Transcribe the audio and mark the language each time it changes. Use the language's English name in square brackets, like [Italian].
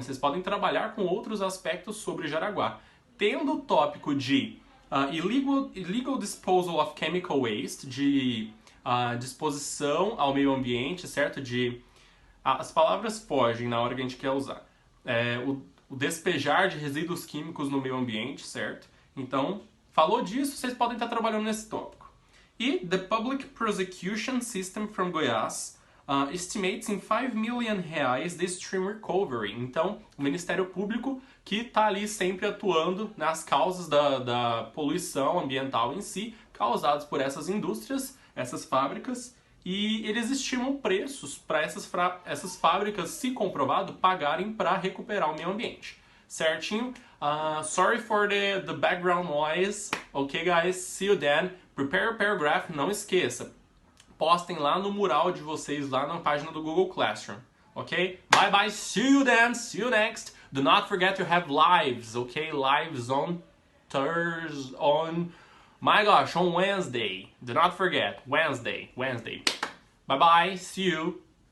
[Portuguese] Vocês podem trabalhar com outros aspectos sobre Jaraguá. Tendo o tópico de [English] illegal disposal of chemical waste, [Portuguese] de disposição ao meio ambiente, certo? As palavras fogem na hora que a gente quer usar. O despejar de resíduos químicos no meio ambiente, certo? Então, falou disso, vocês podem estar trabalhando nesse tópico. [English] E the Public Prosecution System from Goiás estimates in 5 million reais the stream recovery. [Portuguese] Então, o Ministério Público que está ali sempre atuando nas causas da poluição ambiental em si, causadas por essas indústrias, essas fábricas, e eles estimam preços para essas fábricas, se comprovado, pagarem para recuperar o meio ambiente. [English] Certinho? Sorry for the background noise. Ok, guys? See you then. Prepare a paragraph. [Portuguese] Não esqueça. Postem lá no mural de vocês, lá na página do Google Classroom. [English] Ok? Bye bye. See you then. See you next. Do not forget to have lives. Ok? Lives on Thursday. My gosh, on Wednesday. Do not forget. Wednesday. Bye bye. See you.